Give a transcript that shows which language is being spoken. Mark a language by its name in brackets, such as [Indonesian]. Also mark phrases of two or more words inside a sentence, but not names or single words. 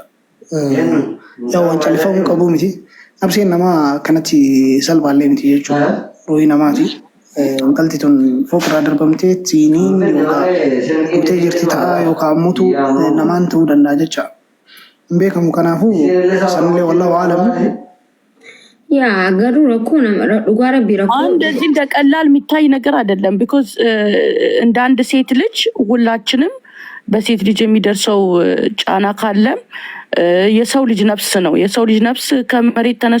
[Oromo] Yaa waan califamuu qabu miti. Abseen nama kanatti salphaallee miti jechuudha. Ruhii namaati. Intalti tun foqirraa darbamtee siiniin guutee jirti ta'a yookaan ammuutu namaan ta'uu danda'a jecha. Hin beekamu kanaafuu sanillee [Arabic] والله أعلم. [Amharic] ያ አገሩ እኮ ነው ዱጋራ ቢራኮ እንደዚህ እንደቀላል የሚታይ ነገር አይደለም because እንደ አንድ ሴት ልጅ ሁላችንም በሴት ልጅ የሚደርሰው ጫና ካለ የሰው ልጅ ነፍስ ነው የሰው ልጅ ነፍስ ከመሬት